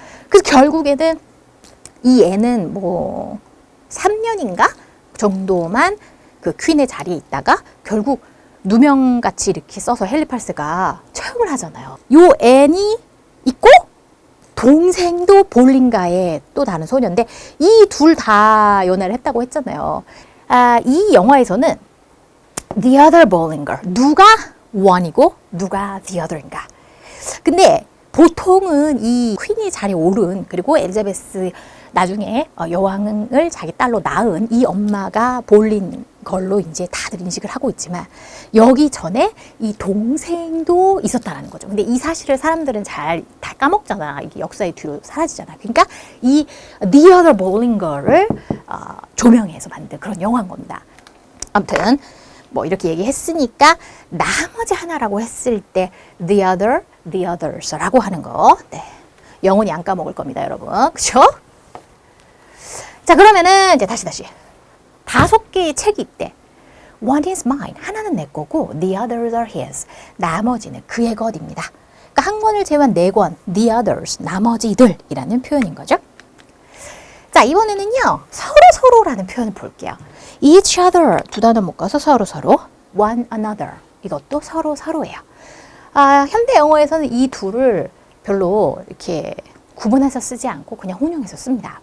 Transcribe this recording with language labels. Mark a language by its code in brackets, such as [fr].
[ko] 그래서 결국에는 이 애는 뭐 3년인가 정도만 그 퀸의 자리에 있다가 결국 누명같이 이렇게 써서 헨리 8세가 처형을 하잖아요. 요 앤이 있고 동생도 볼링가의 또 다른 소녀인데 이 둘 다 연애를 했다고 했잖아요. 이 영화에서는 the other bowling girl, 누가 one이고 누가 the other인가. 근데 보통은 이 퀸이 자리에 오른, 그리고 엘리자베스 나중에 여왕을 자기 딸로 낳은 이 엄마가 볼린 걸로 이제 다들 인식을 하고 있지만, 여기 전에 이 동생도 있었다라는 거죠. 근데 이 사실을 사람들은 잘 다 까먹잖아. 이게 역사의 뒤로 사라지잖아. 그러니까 이 The Other Bowling Girl을 조명해서 만든 그런 영화인 겁니다. 아무튼 뭐 이렇게 얘기했으니까 나머지 하나라고 했을 때 The Other, The Others라고 하는 거, 네, 영원히 안 까먹을 겁니다, 여러분. 그렇죠? 자, 그러면은 이제 다시 5개의 책이 있대. [en] One is mine, [ko] 하나는 내 거고 [en] the others are his, [ko] 나머지는 그의 것입니다. 그러니까 한 권을 제외한 4권, the others, 나머지들이라는 표현인 거죠. 자, 이번에는요, 서로라는 표현을 볼게요. each other 두 단어 묶어서 서로, one another, 이것도 서로예요. 현대 영어에서는 이 둘을 별로 이렇게 구분해서 쓰지 않고 그냥 혼용해서 씁니다.